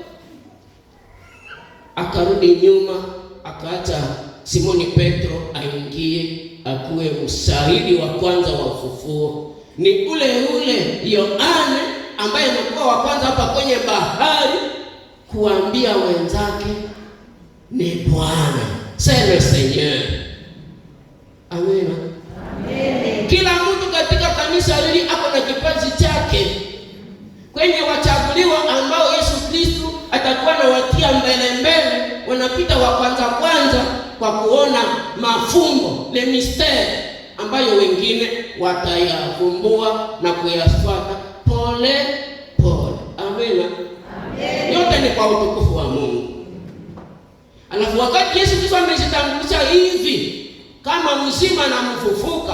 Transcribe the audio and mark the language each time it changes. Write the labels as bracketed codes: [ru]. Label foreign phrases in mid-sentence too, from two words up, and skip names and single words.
[sw] Akarudi nyuma, akaacha Simoni Petro aingie akuwe mshahidi wa kwanza wa ufufuo. Ni ule Yohane ambaye amekuwa wa kwanza hapa kwenye bahari kuambia wenzake ni Bwana, [fr] c'est le Seigneur. [sw] Amen. Amen. Kila mtu katika kanisa hili ako na kipaji chake. Kwenye wachaguliwa ambao Yesu Kristo atakuwa na watia mbele, wanapita wa kwanza kwa kuona mafumbo, [fr] le mystère, [sw] ambayo wengine watayavumbua na kuyafuata pole pole. Amen. Amen. Yote ni kwa utukufu wa Mungu. Alafu wakati Yesu Kristo amejitambulisha hivi kama mzima na mfufuka,